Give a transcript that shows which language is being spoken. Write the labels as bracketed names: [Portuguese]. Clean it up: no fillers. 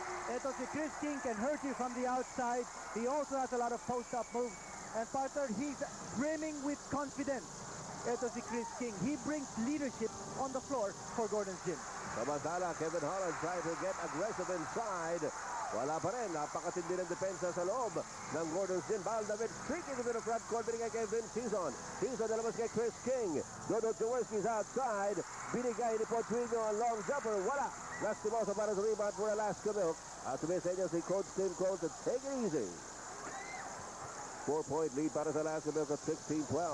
[Filipino] Ito si [English] Chris King can hurt you from the outside. He also has a lot of post-up moves. And partner, he's brimming with confidence. [Filipino] Ito si [English] Chris King. He brings leadership on the floor for Gordon's Gym. Samantala, Kevin Holland trying to get aggressive inside. [Filipino] Wala pa rin. Napakatindi ng depensa sa loob ng Gordon's Gym. Baldavid [English] streaking to the front court. [Filipino] Binigay kay Vince Season. Season nalabas kay Chris King. [English] Dodo Jaworski's outside. [Filipino] Binigay ni Potrino ang long jumper. Wala. Lastimosa para sa rebound for Alaska Milk. At tumis sa inyo si Coach Tim Cohn [English] to take it easy. [Filipino] 4-point lead para sa Alaska Milk at 16-12.